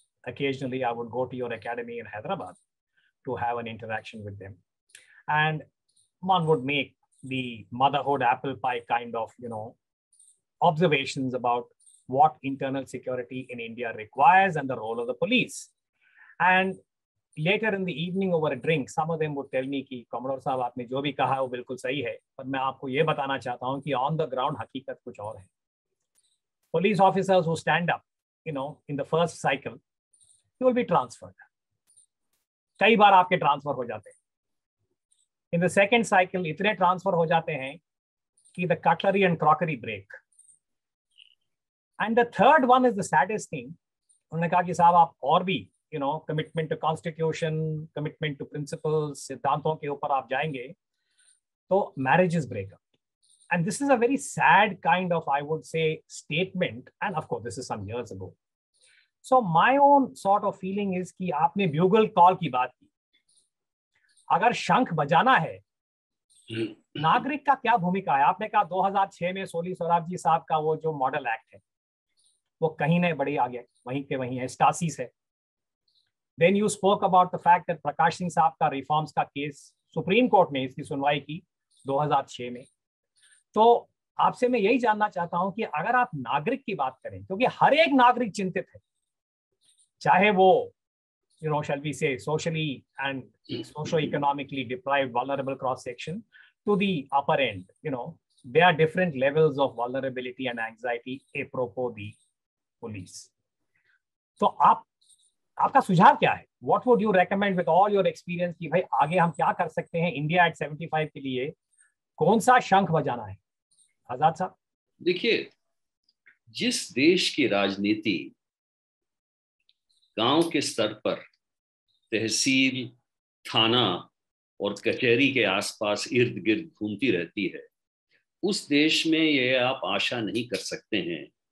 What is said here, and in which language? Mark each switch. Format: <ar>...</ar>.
<en>Occasionally, I would go to your academy in Hyderabad to have an interaction with them. And one would make the motherhood apple pie kind of, observations about what internal security in India requires and the role of the police. And later in the evening over a drink, some of them would tell me</en> <hi>कि Commodore साहब आपने जो भी कहा वो बिल्कुल सही है, पर मैं आपको ये बताना चाहता हूँ कि</hi> <en>on the ground</en> <hi>हकीकत कुछ और है.</hi> <en>Police officers who stand up, in the first cycle, you will be transferred.</en> <hi>कई बार आपके ट्रांसफर हो जाते हैं.</hi> <en>In the second cycle,</en> <hi>इतने ट्रांसफर हो जाते हैं कि</hi> <en>the cutlery and crockery break. And the third one is the saddest thing.</en> <hi>उन्होंने कहा कि साहब आप और भी</hi> <en>commitment to constitution, commitment to principles,</en> <hi>सिद्धांतों के ऊपर आप जाएंगे, तो</hi> <en>marriages break up. And this is a very sad kind of, I would say, statement. And of course, this is some years ago. So my own sort of feeling is</en> <hi>कि आपने bugle call की बात की. अगर शंख बजाना है, नागरिक का क्या भूमिका है? आपने कहा 2006 में सोली सोराबजी साहब का वो जो मॉडल एक्ट है, वो कहीं नहीं बढ़ी आगे, वहीं के वहीं है, स्टासिस है.</hi> <en>Then you spoke about the fact that</en> <hi>Prakash Singh साहब का रिफॉर्म्स का केस सुप्रीम कोर्ट ने इसकी सुनवाई की 2006 में. तो आपसे मैं यही जानना चाहता हूं कि अगर आप नागरिक की बात करें, क्योंकि हर एक नागरिक चिंतित है, चाहे वो</hi> <en>shall we say socially and socio-economically deprived, vulnerable cross section to the upper end, there are different levels of vulnerability and anxiety apropos the police.</en> <hi>So आपका सुझाव क्या है?</hi> <en>What would you recommend with all your experience</en> <hi>कि भाई आगे हम क्या कर सकते हैं इंडिया at 75 के लिए? कौन सा शंख बजाना है? आजाद साहब. देखिए, जिस देश की राजनीति गांव के स्तर पर तहसील, थाना और कचहरी के आसपास इर्द गिर्द घूमती रहती है, उस देश में ये आप आशा नहीं कर सकते हैं</hi>